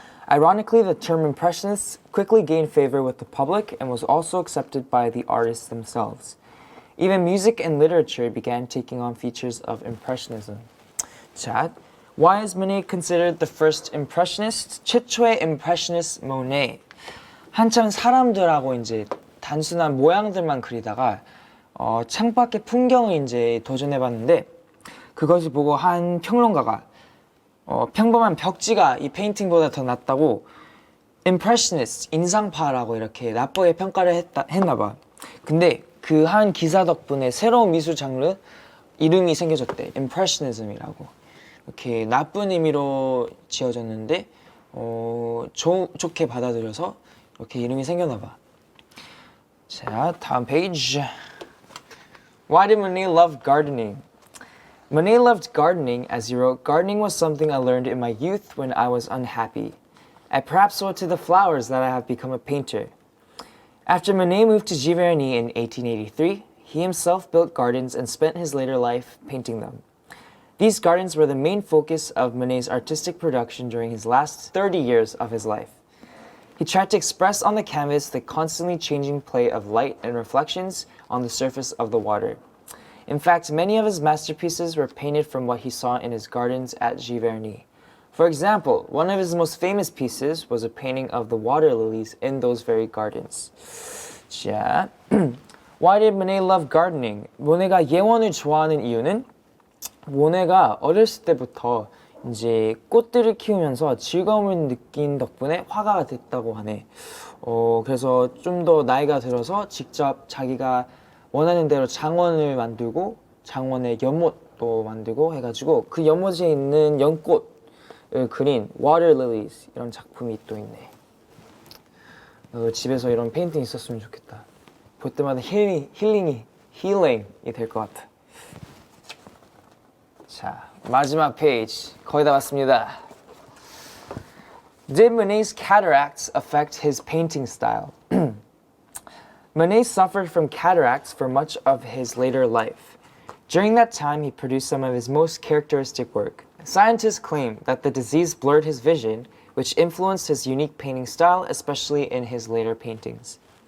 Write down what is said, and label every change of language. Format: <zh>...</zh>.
<en>Ironically, the term Impressionists quickly gained favor with the public and was also accepted by the artists themselves. Even music and literature began taking on features of Impressionism. 자, why is Monet considered the first Impressionist?</en> <ko>최초의 Impressionist Monet. 한참 사람들하고 이제 단순한 모양들만 그리다가 창밖의 풍경을 이제 도전해봤는데 그것을 보고 한 평론가가 평범한 벽지가 이 페인팅보다 더 낫다고 Impressionist, 인상파라고 이렇게 나쁘게 평가를 했나봐. 근데 그 한 기사 덕분에 새로운 미술 장르 이름이 생겨졌대. Impressionism이라고. 이렇게 나쁜 의미로 지어졌는데 좋게 받아들여서 이렇게 이름이 생겼나봐. 자, 다음 페이지.</ko> <en>Why did Monet love gardening? Monet loved gardening, as he wrote, "Gardening was something I learned in my youth when I was unhappy. I perhaps owe it to the flowers that I have become a painter." After Monet moved to Giverny in 1883, he himself built gardens and spent his later life painting them. These gardens were the main focus of Monet's artistic production during his last 30 years of his life. He tried to express on the canvas the constantly changing play of light and reflections on the surface of the water. In fact, many of his masterpieces were painted from what he saw in his gardens at Giverny. For example, one of his most famous pieces was a painting of the water lilies in those very gardens. 자, Why did Monet love gardening?</en> <ko>모네가 예원을 좋아하는 이유는 모네가 어렸을 때부터 이제 꽃들을 키우면서 즐거움을 느낀 덕분에 화가가 됐다고 하네. 그래서 좀 더 나이가 들어서 직접 자기가 원하는 대로 장원을 만들고 장원의 연못도 만들고 해가지고 그 연못에 있는 연꽃을 그린 Water Lilies 이런 작품이 또 있네. 집에서 이런 페인팅 있었으면 좋겠다. 볼 때마다 힐링이 될 것 같아. 자, 마지막 페이지 거의 다 왔습니다.</ko> <en>Did Monet's cataracts affect his painting style? Monet suffered from cataracts for much of his later life. During that time, he produced some of his most characteristic work. Scientists claim that the disease blurred his vision, which influenced his unique painting style, especially in his later paintings.</en>